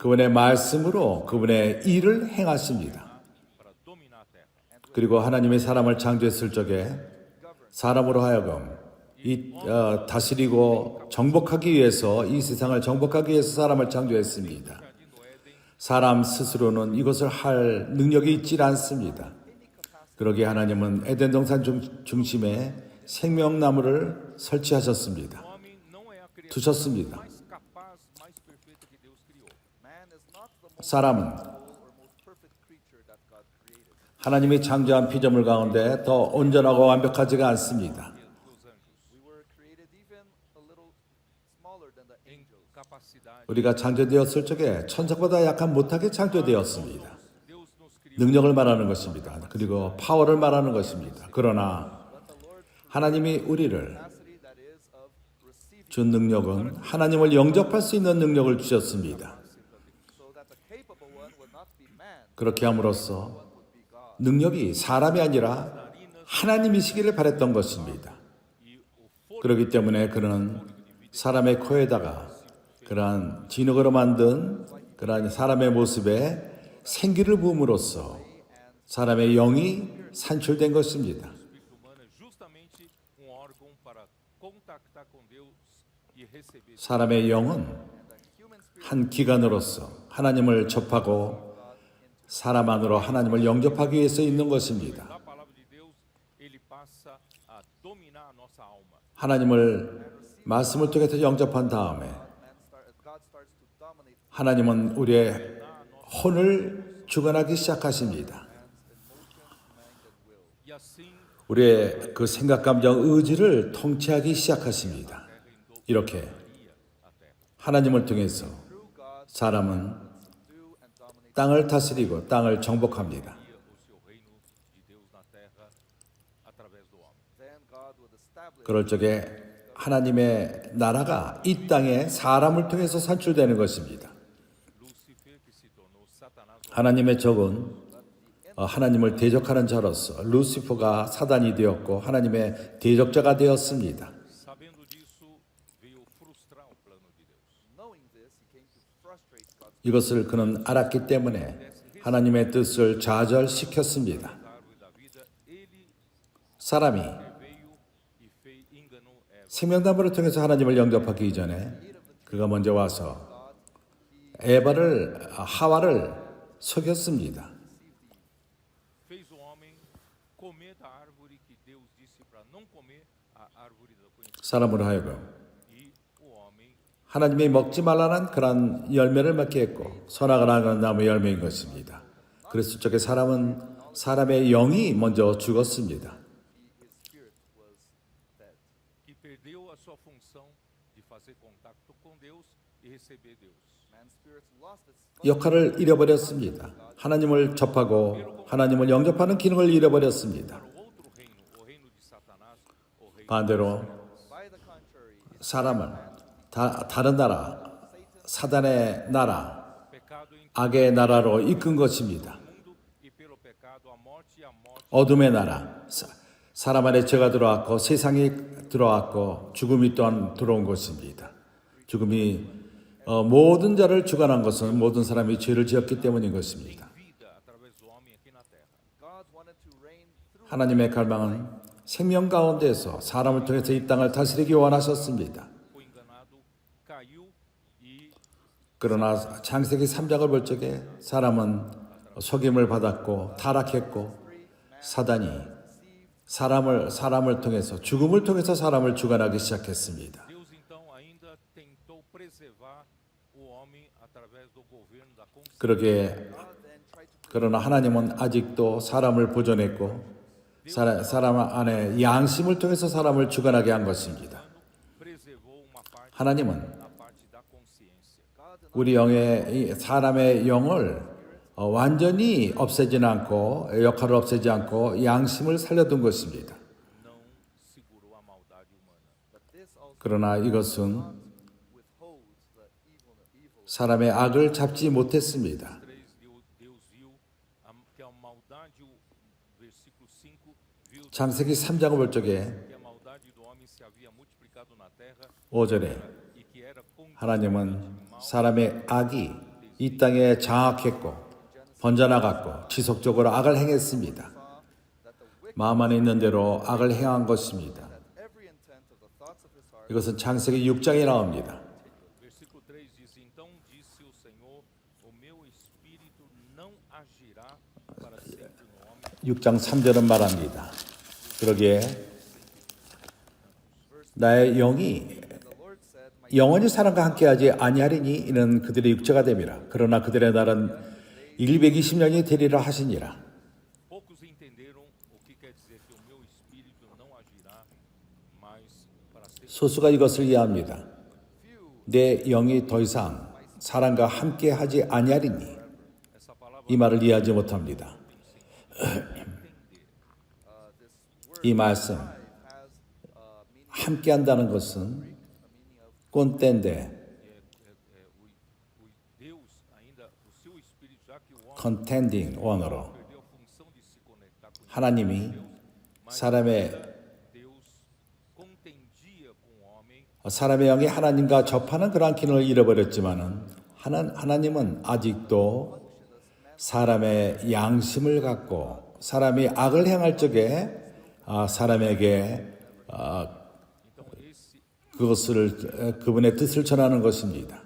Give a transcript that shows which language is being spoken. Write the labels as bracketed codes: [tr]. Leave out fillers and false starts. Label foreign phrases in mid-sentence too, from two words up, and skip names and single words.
[ko] 그분의 말씀으로 그분의 일을 행하십니다. [pt] para dominar a terra. [ko] 그리고 하나님이 사람을 창조했을 적에 사람으로 하여금 다스리고 정복하기 위해서 이 세상을 정복하기 위해서 사람을 창조했습니다. [pt] Jardim do Éden, [ko] 사람 스스로는 이것을 할 능력이 있질 않습니다. 그러기에 하나님은 에덴 동산 중심에 생명나무를 설치하셨습니다. [pt] o homem não é a criatura [ko] 두셨습니다. [pt] mais capaz, mais perfeita que Deus criou. [en] man is not the most [ko] 사람은 [en] whole or most perfect creature that God created. [ko] 하나님이 창조한 피조물 가운데 더 온전하고 완벽하지가 않습니다. [pt] Dos anjos, [en] We were created even a little smaller than the [pt] em [en] angels. [pt] capacidade. [ko] 우리가 창조되었을 적에 천사보다 약간 못하게 창조되었습니다. [pt] Deus nos criou [ko] 능력을 말하는 것입니다. 그리고 파워를 말하는 것입니다. 그러나 [en] But the Lord [ko] 하나님이 우리를 [en] capacity that is of receiving, [ko] 준 능력은 하나님을 영접할 수 있는 능력을 주셨습니다. [en] so that the capable one would not be man, [ko] 그렇게 함으로써 [en] would be God. [ko] 능력이 사람이 아니라 하나님이시기를 바랬던 것입니다. [pt] e o fogo [ko] 그렇기 때문에 그는 사람의 코에다가 그러한 진흙으로 만든 그러한 사람의 모습에 생기를 부음으로써 사람의 영이 산출된 것입니다. [pt] espírito humano é justamente órgão para contactar com Deus e receber. [ko] 사람의 영은 한 기관으로서 하나님을 접하고 사람 안으로 하나님을 영접하기 위해서 있는 것입니다. [pt] A palavra de Deus, ele passa a dominar a nossa alma. [ko] 하나님을 말씀을 통해서 영접한 다음에 [en] God starts to dominate [ko] 하나님은 우리의 혼을 주관하기 시작하십니다. [pt] E assim, [ko] 우리의 그 생각, 감정, 의지를 통치하기 시작하십니다. 이렇게 [pt] a terra. [ko] 하나님을 통해서 [en] through God [ko] 사람은 [en] do and dominate. [ko] 땅을 다스리고 땅을 정복합니다. [pt] O seu reino de Deus na terra através do homem. [en] Then God would establish [ko] 그럴 적에 하나님의 나라가 이 땅에 사람을 통해서 산출되는 것입니다. [pt] Lúcifer, que se tornou Satanás, [ko] 하나님의 적은 하나님을 대적하는 자로서 루시퍼가 사단이 되었고 하나님의 대적자가 되었습니다. [pt] sabendo disso, veio frustrar o plano de Deus. [en] knowing this, he came to frustrate God's [ko] 이것을 그는 알았기 때문에 하나님의 뜻을 좌절시켰습니다. [pt] Da árvore da vida, ele [ko] 사람이 [pt] veio e enganou Eva. [ko] 생명나무를 통해서 하나님을 영접하기 이전에 그가 먼저 와서 하와를 속였습니다. [pt] Fez o homem comer da árvore que Deus disse para não comer, a árvore do conhecimento. [ko] 사람으로 하여금 [pt] E o homem [ko] 하나님이 먹지 말라는 그런 열매를 맺게 했고 선악을 하는 나무 열매인 것입니다. 그랬을 적에 사람의 영이 먼저 죽었습니다. [en] his spirit was dead. [pt] que perdeu a sua função de fazer contato com Deus e receber Deus. [en] Man's spirit lost its [ko] 역할을 잃어버렸습니다. 하나님을 접하고 하나님을 영접하는 기능을 잃어버렸습니다. [pt] Para o outro reino, o reino de Satanás, o reino [ko] 반대로 [en] by the contrary. [ko] 사람은 다른 나라, 사단의 나라, [pt] pecado em [ko] 악의 나라로 이끈 것입니다. [pt] mundo e pelo pecado a morte [ko] 어둠의 나라, 사람 안에 죄가 들어왔고 세상이 들어왔고 죽음이 또한 들어온 것입니다. 죽음이 모든 자를 주관한 것은 모든 사람이 죄를 지었기 때문인 것입니다. [pt] vida através do homem aqui na terra. [en] God wanted to reign through [ko] 하나님의 갈망은 생명 가운데서 사람을 통해서 이 땅을 다스리기 원하셨습니다. [pt] Foi enganado, caiu e [ko] 그러나 창세기 3장을 볼 적에 사람은 속임을 받았고 타락했고 사단이 사람을 통해서 죽음을 통해서 사람을 주관하기 시작했습니다. [pt] Deus então ainda tentou preservar o homem através do governo da consciência. [ko] 그러기에 [en] God and tried to [ko] 그러나 하나님은 아직도 사람을 보존했고 사람 안에 양심을 통해서 사람을 주관하게 한 것입니다. [pt] Preservou uma parte, [ko] 하나님은 [pt] a parte da consciência. [ko] 우리 이 사람의 영을 완전히 없애지는 않고 역할을 없애지 않고 양심을 살려둔 것입니다. [pt] Não segurou a maldade humana. [en] but this also [ko] 그러나 이것은 [en] withholds the evil. [ko] 사람의 악을 잡지 못했습니다. [pt] 3, Deus viu que a maldade, o versículo 5, viu [ko] 창세기 3장을 볼 적에 [pt] que a maldade do homem se havia multiplicado na terra [ko] 5절에 [pt] e que era [ko] 하나님은 사람의 악이 이 땅에 장악했고 번져나갔고 지속적으로 악을 행했습니다. [en] saw that the wicked [ko] 마음 안에 있는 대로 악을 행한 것입니다. [en] that every intent of the thoughts of his heart [ko] 이것은 창세기 6장에 나옵니다. [pt] Versículo 3 diz: Então disse o Senhor, o meu espírito não agirá para sempre no homem. [ko] 6장 3절은 말합니다. 그러기에 나의 영이 [en] the Lord said, My [ko] 영원히 사람과 함께하지 아니하리니 이는 그들의 육체가 됨이라. 그러나 그들의 날은 120년이 되리라 하시니라. [pt] Poucos entenderam o que quer dizer que o meu espírito não agirá mais para sempre. [ko] 소수가 이것을 이해합니다. 내 영이 더 이상 사람과 함께하지 아니하리니 [pt] Essa palavra [ko] 이 말을 이해하지 못합니다. 이 말씀 [en] has meaning [ko] 함께한다는 것은 꼰대인데 [pt] o Deus ainda o seu espírito, já que o homem [ko] contending 원어로 [pt] perdeu a função de se conectar com [ko] 하나님이 사람의 [pt] Deus, contendia com o homem. [ko] 사람의 영이 하나님과 접하는 그러한 기능을 잃어버렸지만은 하나님은 아직도 사람의 양심을 갖고 사람이 악을 행할 적에 사람에게 [pt] Então esse [ko] 그것을 그분의 뜻을 전하는 것입니다.